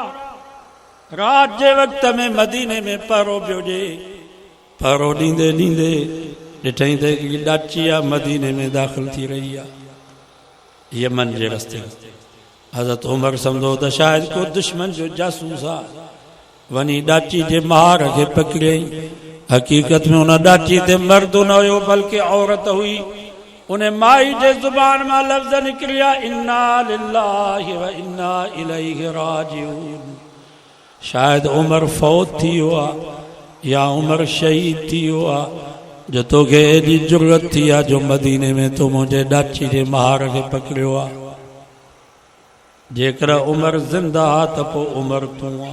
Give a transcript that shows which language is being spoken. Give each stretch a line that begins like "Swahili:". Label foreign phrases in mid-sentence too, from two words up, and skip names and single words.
Sindhi: रात जे वक़्त में मदीने में पहरो पियो ॾे, पहरो ॾींदे ॾींदे ॾिठई त हिकिड़ी ॾाची आहे मदीने में दाख़िल थी रही आहे, यमन जे रस्ते। हज़रत उमर सम्झो त शायदि को दुश्मन जो जासूस आहे, वञी ॾाची जे महार खे पकड़ियई। हक़ीक़त में हुन ॾाची ते मर्द न हुयो बल्कि औरत हुई। उन माई जे ज़ुबान मां लफ़्ज़ निकिरिया,
Arabic: إنا لله وإنا إليه راجعون.
Sindhi: शायद उमर फौत थी वियो आहे या उमर शहीद थी वियो आहे, जो तोखे एॾी ज़रूरत थी आहे जो मदीने में तो मुंहिंजे ॾाची जे महार खे पकड़ियो आहे। जेकर उमर ज़िंदा आहे त पोइ उमर तूं आहे।